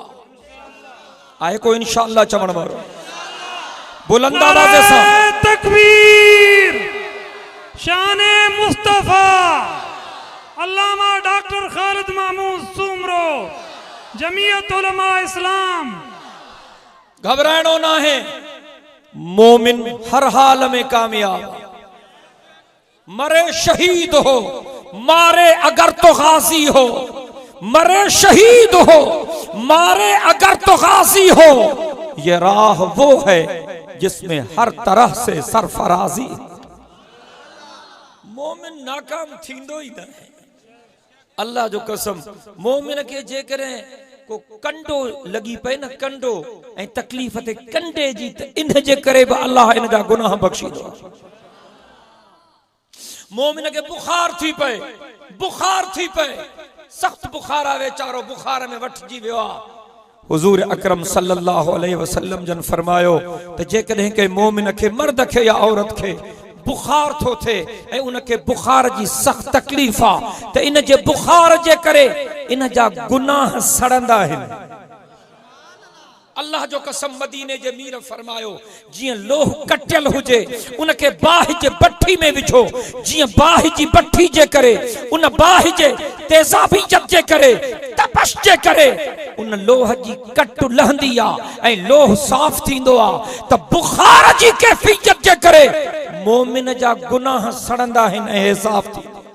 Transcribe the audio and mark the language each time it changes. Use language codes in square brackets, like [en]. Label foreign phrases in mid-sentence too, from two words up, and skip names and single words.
[sd] आहे को इंशाअल्लाह चवण वारो? बुलंद आवाज़ सां तकबीर। शाने मुस्तफा अल्लामा डॉक्टर खालिद महमूद सूमरो, जमीयत उलमा इस्लाम। घबराइणो ना है, मोमिन हर हाल में कामयाब। [ur] مرے شہید ہو، مارے اگر تو غازی ہو. مرے شہید ہو، مارے اگر تو غازی ہو. یہ راہ وہ ہے جس میں ہر طرح سے سرفرازی. [sd] मोमिन नाकाम थींदो ही न है। अल्लाह जो कसम, मोमिन के जेकरे को कंडो लगी पे न, कंडो ऐं तकलीफ ते कंडे जी, त इन जे करे बि अल्लाह इन जा गुनाह बख्शीदो। मोमिन के बुखार थी पे, बुखार थी पे, सख्त बुखार आवे, चारो बुखार में वठजी वियो आ। हुजूर अकरम [ar] صلى الله عليه وسلم [sd] जन फरमायो त जेकॾहिं के मोमिन खे, मर्द खे या औरत खे बुखार थो थे ऐं उनके बुखार जी सख्त तकलीफ आ, त इन जे बुखार जे करे इन जा गुनाह सड़ंदा आहिनि। अल्लाह जो कसम, मदीने जे मीर फरमायो, जियां लोह कटियल हुजे उनके बाहि जे बट्ठी में विझो। जियां बाहि जी बट्ठी जे करे, उन बाहि जे तेजाबियत जे करे, तपश जे करे उन लोह जी कट लहंदी आ ऐं लोह साफ थींदो आ, त बुखार जी कैफियत जे करे मोमिन जा गुनाह सड़ंदा आहिनि ऐं साफ थींदा।